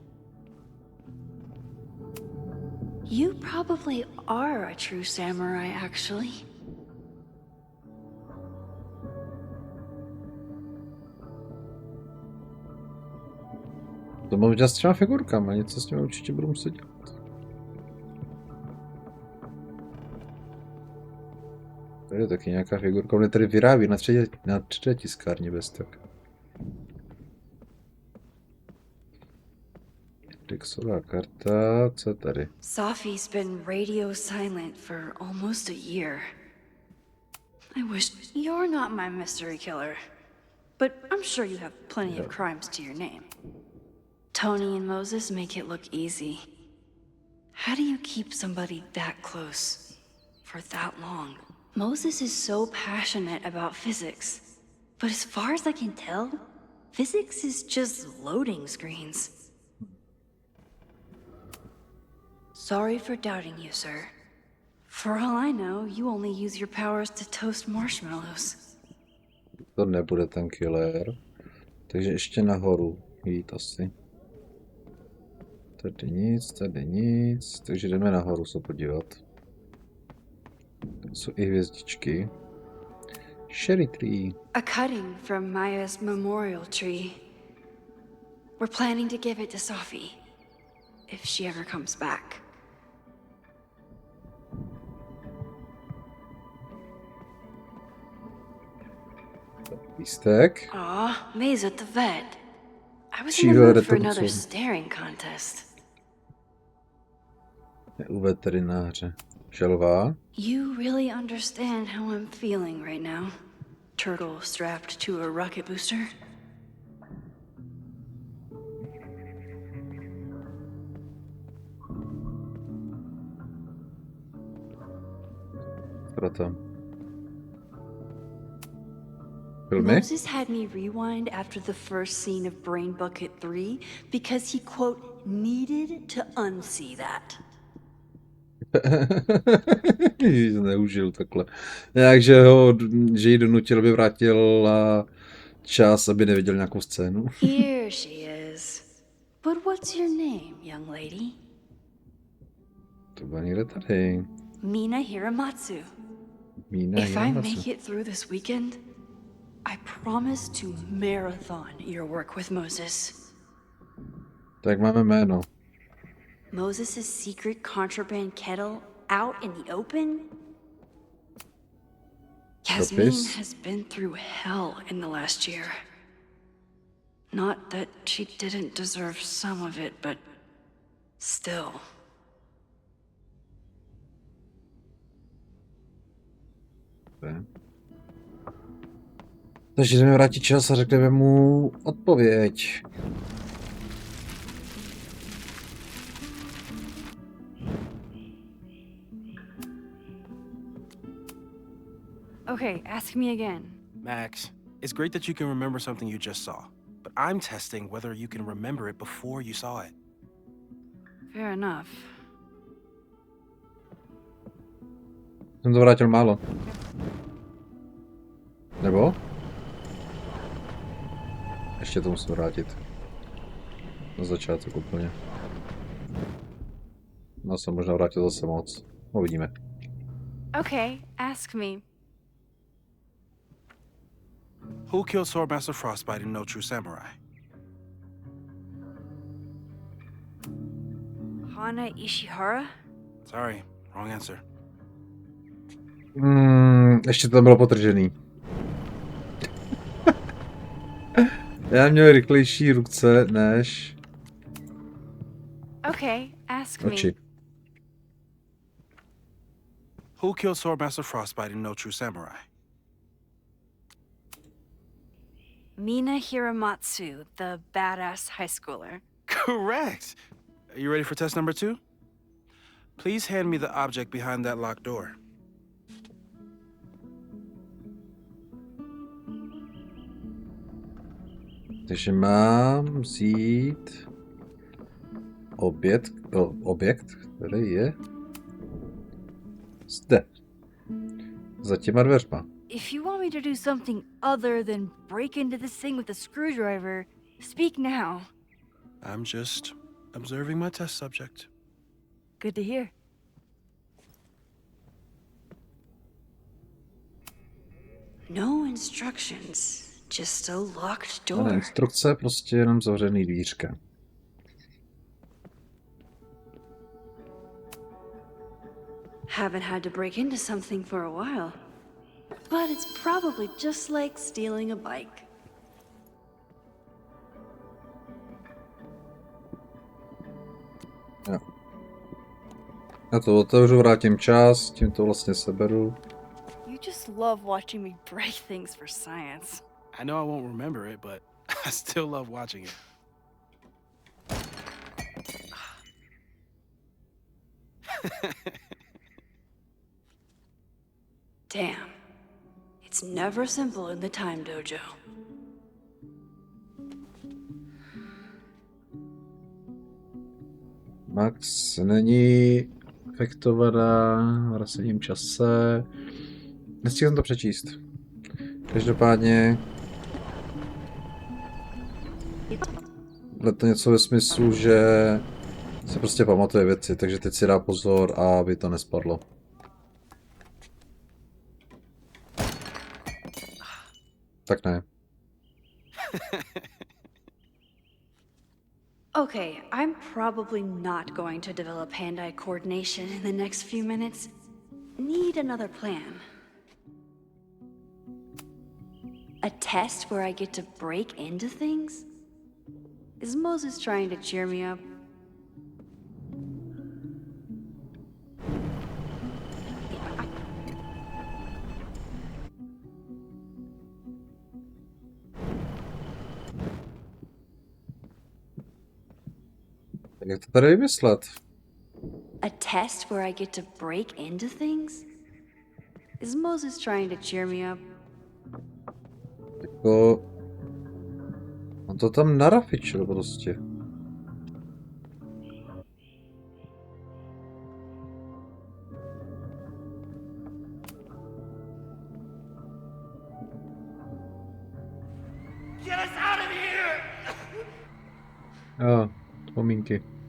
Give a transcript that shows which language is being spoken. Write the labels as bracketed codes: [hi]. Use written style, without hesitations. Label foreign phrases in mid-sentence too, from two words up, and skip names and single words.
[en] You probably are a true samurai, actually. [cs] To mám dělat s těma figurkama, něco s nimi určitě budu muset dělat. Tady je taky nějaká figurka, on je tady vyrábí na 3D tiskárně bez tak. Dixová karta, co je tady? [en] Sophie's been radio silent for almost a year. I wish you're not my mystery killer. But I'm sure you have plenty of crimes to your name. Tony and Moses make it look easy. How do you keep somebody that close for that long? Moses is so passionate about physics. But as far as I can tell, physics is just loading screens. Sorry for doubting you, sir. For all I know, you only use your powers to toast marshmallows. [cs] To nebude ten killer. Takže ještě nahoru jít asi. Tady nic. Takže jdeme nahoru se podívat. Tady jsou i hvězdičky. [en] Cherry tree. A cutting from Maya's memorial tree. We're planning to give it to Sophie, if she ever comes back. [cs] Lístek. [en] Aw, May's at the vet. I was She in the mood got for it another also. staring contest. [cs] Je u veterináře. Želva. [en] You really understand how I'm feeling right now. Turtle strapped to a rocket booster. [cs] Proto. Filmy? [en] Moses had me rewind after the first scene of Brain Bucket 3 because he, quote, needed to unsee that. [cs] Zneužil takhle. Takže že ji donutil, aby vrátil čas, aby neviděl nějakou scénu. [en] Here she is. But what's your name, young lady? [cs] To bylo někde tady. [en] Mina Hiramatsu. If I make it through this weekend, I promise to marathon your work with Moses. [cs] Tak máme jméno. [en] Moses' secret contraband kettle out in the open? Yasmin has been through hell in the last year. Not that she didn't deserve some of it, but still. [cs] Takže jdeme vrátit čas a řekneme mu odpověď. [en] Okay, ask me again. Max, it's great that you can remember something you just saw, but I'm testing whether you can remember it before you saw it. Fair enough. [cs] Jsem to vrátil málo. Nebo? Ještě to musím vrátit. Na začátek úplně. No jsem možná vrátil zase moc. Uvidíme. [en] Okay, ask me. Who killed Swordmaster Frostbite in No True Samurai? Hana Ishihara? Sorry, wrong answer. [cs] Ještě to bylo potržený. Já měl rychlejší ruce než [en] Okay, ask me. [cs] oči. [en] Who killed Swordmaster Frostbite in No True Samurai? Mina Hiramatsu, the badass high schooler. Correct! Are you ready for test number 2? Please hand me the object behind that locked door. [cs] Takže mám vzít objekt, který je Zde. Za těma dveřma. [en] If you want me to do something other than break into this thing with a screwdriver, speak now. I'm just observing my test subject. Good to hear. No instructions, just a locked [cs] Ale [en] door. [cs] instrukce, prostě jenom zavřený dvířka. [en] Haven't had to break into something for a while. But it's probably just like stealing a bike. [cs] Jo. Já to otevřu, vrátím čas, tím to vlastně seberu. [en] You just love watching me break things for science. I know I won't remember it, but I still love watching it. Damn. It's never simple in the time dojo. [cs] Max není efektovaná v rasovém čase. Nestihl jsem to přečíst. Každopádně je to něco ve smyslu, že se prostě pamatuje věci, takže teď si dá pozor, aby to nespadlo. Tak ne. [en] Okay, I'm probably not going to develop hand-eye coordination in the next few minutes. Need another plan. A test where I get to break into things? Is Moses trying to cheer me up? [cs] Tak jak to tady vymyslet? [en] A test where I get to break into things? Is Moses trying to cheer me up? [cs] Jako... On to tam narafičil prostě. [en] Get us out of here! [cs] Jo, vzpomínky.